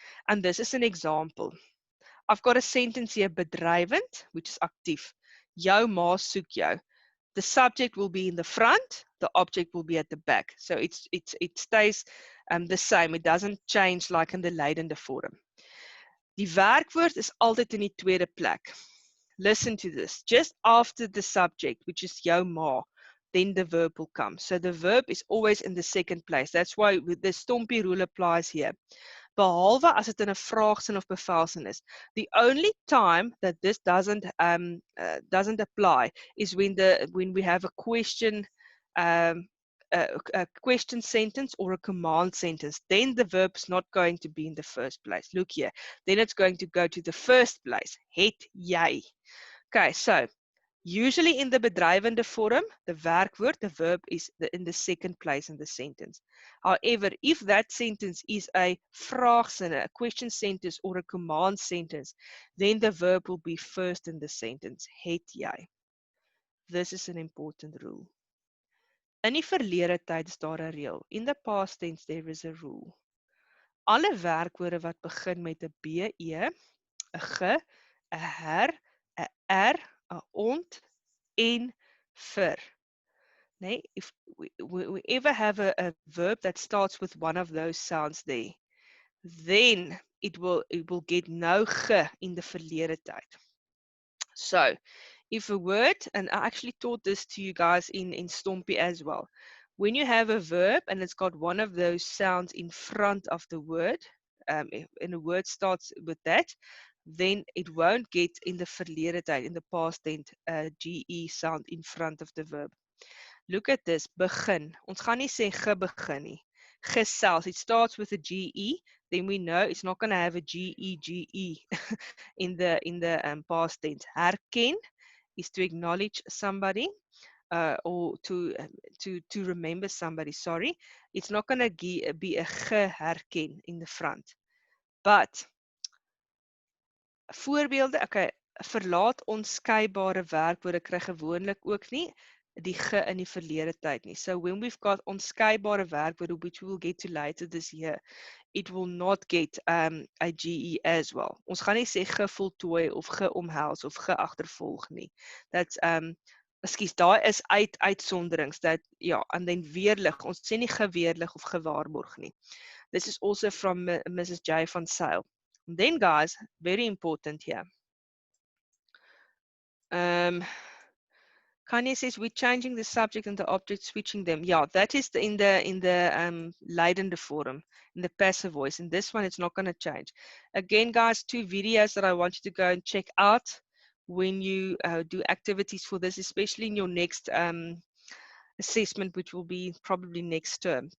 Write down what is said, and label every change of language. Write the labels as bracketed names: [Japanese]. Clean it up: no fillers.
[English] And this is an example. I've got a sentence here, bedrywend, which is actief. [Afrikaans] Jou ma soek jou. [English] The subject will be in the front, the object will be at the back. So it stays the same. It doesn't change like in the lydende vorm. [Afrikaans] Die werkwoord is altyd in die tweede plek. [English] Listen to this. Just after the subject, which is jou ma, then the verb will come. So the verb is always in the second place. That's why the stompie rule applies here. [Afrikaans] behalwe as dit in 'n vraagsin of bevelsin is. [English] The only time that this doesn't apply is when we have a question a question sentence or a command sentence. Then the verb's not going to be in the first place. Look here. Then it's going to go to the first place. [Afrikaans] Het jy. [English] Okay, so usually in the bedrywende vorm, the werkwoord, the verb is in the second place in the sentence. However, if that sentence is a vraagsin, a question sentence or a command sentence, then the verb will be first in the sentence. [Afrikaans] Het jy. [English] This is an important rule. [Afrikaans] In die verlede tyd is daar 'n reël. [English] In the past tense there is a rule. [Afrikaans] Alle werkwoorde wat begin met 'n be, 'n ge, 'n her, 'n er, 'n ont en vir. [English] Nee, if we ever have a verb that starts with one of those sounds there, then it will get no ge in the verlede tyd. So, if a word, and I actually taught this to you guys in Stompie as well, when you have a verb and it's got one of those sounds in front of the word, and a word starts with that, then it won't get in the verlede tyd, in the past tense, GE sound in front of the verb. Look at this, begin. [Afrikaans] Ons gaan nie sê gebegin nie. [English] Gesels, it starts with a GE, then we know it's not going to have a GE in the past tense. Herken is to acknowledge somebody, or to remember somebody, sorry. It's not going to be a geherken in the front. [Afrikaans] But voorbeelde, okay, verlaat onskeibare werkwoorde kry gewoonlik ook nie die ge in die verlede tyd nie. [English] So when we've got onskeibare werkwoorde, which we will get to later this year, it will not get a GE as well. [Afrikaans] Ons gaan nie sê gevoltooi of geomhels of geagtervolg nie. That's ekskuus, daar is uitsonderings dat ja, and then weerlig. Ons sê nie geweerlig of gewaarborg nie. [English] This is also from Mrs. J van Sail. And then guys, very important here. Kanye says we're changing the subject and the object, switching them. Yeah, that is in the Lydende form, in the passive voice. In this one, it's not going to change. Again, guys, 2 videos that I want you to go and check out when you do activities for this, especially in your next assessment, which will be probably next term.